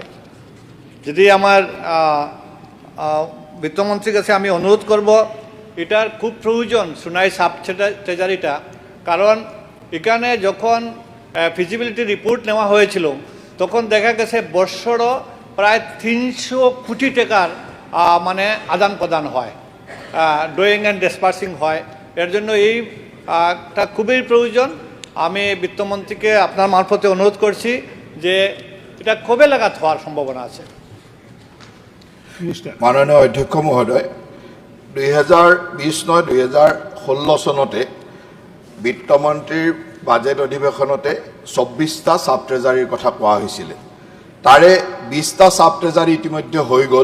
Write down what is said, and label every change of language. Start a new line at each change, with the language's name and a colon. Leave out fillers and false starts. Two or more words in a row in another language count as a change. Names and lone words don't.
Bangla: যদি আমার বিত্তমন্ত্রীর কাছে আমি অনুরোধ করব, এটার খুব প্রয়োজন সোনাই
English: sub treasury,
Bangla: কারণ এখানে যখন
English: feasibility report
Bangla: নেওয়া হয়েছিল তখন দেখা গেছে বৎসরও প্রায় 300 কোটি টাকার মানে আদান প্রদান হয়,
English: drawing and disbursing
Bangla: হয়। এর জন্য এইটা খুবই প্রয়োজন। আমি বিত্তমন্ত্রীকে আপনার মারফতে অনুরোধ করছি যে এটা কবে লাগাত হওয়ার সম্ভাবনা আছে?
Assamese: মাননীয় অধ্যক্ষ মহোদয়, 2020-2016 চনতে বিত্তমন্ত্ৰীৰ বাজেট অধিৱেশনতে 24টা
English: sub treasury
Assamese: কথা কোৱা হৈছিলে। তাৰে 20টা
English: sub treasury
Assamese: ইতিমধ্যে হৈ গ'ল।